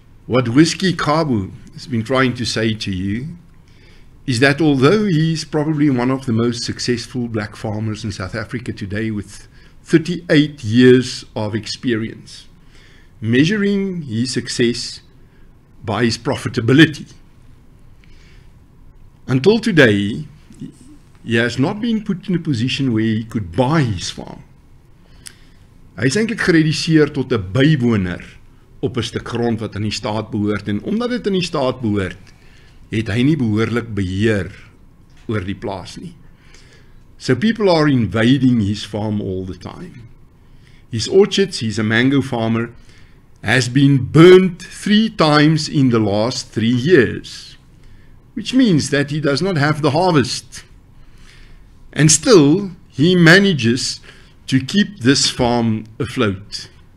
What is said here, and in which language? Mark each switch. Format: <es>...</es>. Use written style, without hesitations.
<en>what Whiskey Kabu has been trying to say to you is that although he's probably one of the most successful black farmers in South Africa today with 38 years of experience, measuring his success by his profitability, until today, he has not been put in a position where he could buy his farm.</en> <af>Hy is eintlik gereduseer tot 'n bywoner op 'n stuk grond wat aan die staat behoort, en omdat dit aan die staat behoort, het hy nie behoorlik beheer oor die plaas nie.</af> <en>So people are invading his farm all the time. His orchards, he's a mango farmer, has been burnt 3 times in the last 3 years, which means that he does not have the harvest. And still, he manages to keep this farm afloat.</en>